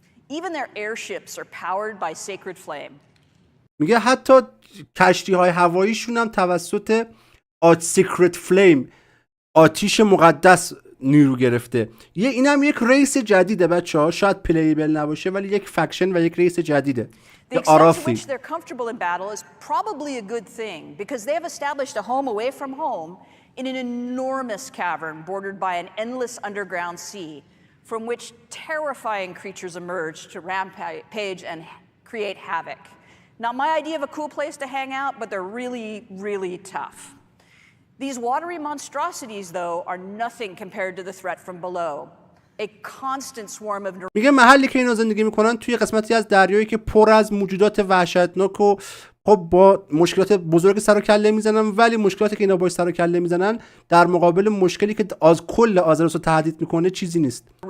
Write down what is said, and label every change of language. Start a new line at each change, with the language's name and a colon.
English: Even their airships are powered by sacred flame.
Persian: میگه حتی کشتی‌های هواییشون هم توسط سیکرت فلیم، آتیش مقدس نیرو گرفته. اینم یک ریس جدیده بچه‌ها، شاید پلیبل نباشه ولی یک فکشن و یک ریس جدیده.
English: The extent to which they're comfortable in battle is probably a good thing because they have established a home away from home in an enormous cavern bordered by an endless underground sea from which terrifying creatures emerge to rampage and create havoc. Not my idea of a cool place to hang out, but they're really, really tough. These watery monstrosities, though, are nothing compared to the threat from below. A constant swarm of
Persian: میگه محلی که اینا زندگی میکنن توی قسمتی از دریایی که پر از موجودات وحشتناک و خب با مشکلات بزرگ سر و کله میزنن، ولی مشکلاتی که اینا باش سر و کله میزنن در مقابل مشکلی که از کل آزروس رو تهدید میکنه چیزی نیست.